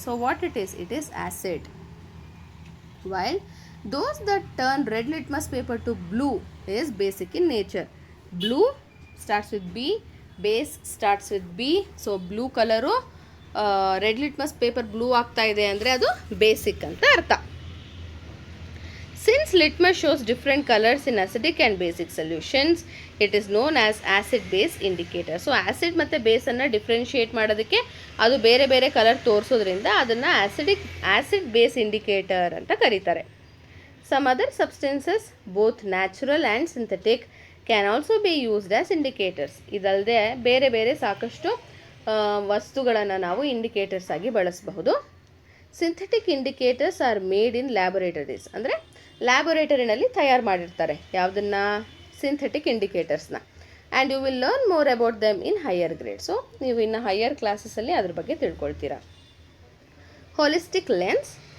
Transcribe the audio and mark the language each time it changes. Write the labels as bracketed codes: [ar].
[en] So what it is acid. While those that turn red litmus paper to blue is basic in nature. Blue starts with B, base starts with B. [kn] So blue colour red litmus paper blue ಆಗ್ತಾ ಇದೆ ಅಂದರೆ ಅದು basic ಅಂತ ಅರ್ಥ. [en] Since litmus shows different colors in acidic and basic solutions, it is known as acid-base indicator. [kn] So acid ಮತ್ತು ಬೇಸನ್ನು differentiate ಮಾಡೋದಕ್ಕೆ ಅದು ಬೇರೆ ಬೇರೆ ಕಲರ್ ತೋರಿಸೋದ್ರಿಂದ ಅದನ್ನು [en] acid base indicator [kn] ಅಂತ ಕರೀತಾರೆ. [en] Some other substances, both natural and synthetic, can also be used as indicators. [kn] ಇದಲ್ಲದೆ ಬೇರೆ ಬೇರೆ ಸಾಕಷ್ಟು ವಸ್ತುಗಳನ್ನು ನಾವು ಇಂಡಿಕೇಟರ್ಸ್ ಆಗಿ ಬಳಸಬಹುದು. [en] Synthetic indicators are made in laboratories. [kn] ಅಂದರೆ ಲ್ಯಾಬೊರೇಟರಿನಲ್ಲಿ ತಯಾರು ಮಾಡಿರ್ತಾರೆ ಯಾವುದನ್ನು, synthetic ಇಂಡಿಕೇಟರ್ಸ್ನ. [en] And you will learn more about them in higher grade. [kn] So ನೀವು ಇನ್ನು ಹೈಯರ್ ಕ್ಲಾಸಸ್ಸಲ್ಲಿ ಅದ್ರ ಬಗ್ಗೆ ತಿಳ್ಕೊಳ್ತೀರಾ. [en] Holistic lens.